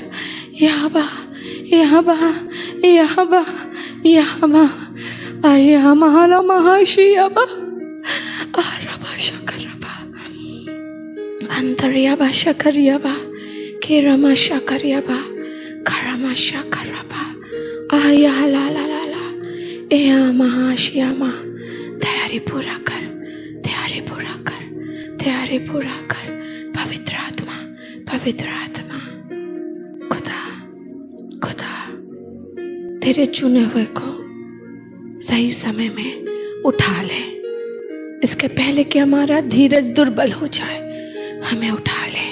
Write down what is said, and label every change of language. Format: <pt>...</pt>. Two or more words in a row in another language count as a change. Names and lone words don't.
<hi>याबा याबा याबा याबा आयामाला महाशियाबा आरबा शकरबा अंतरियाबा शकरियाबा केरमा शकरियाबा करमा शकरबा आया ला ला ला ला या महाशियामा। तैयारी पूरा कर, तैयारी पूरा कर, तैयारी पूरा कर। पवित्र आत्मा, पवित्र आत्मा, खुदा खुदा तेरे चुने हुए को सही समय में उठा ले। इसके पहले कि हमारा धीरज दुर्बल हो जाए, हमें उठा ले।</hi>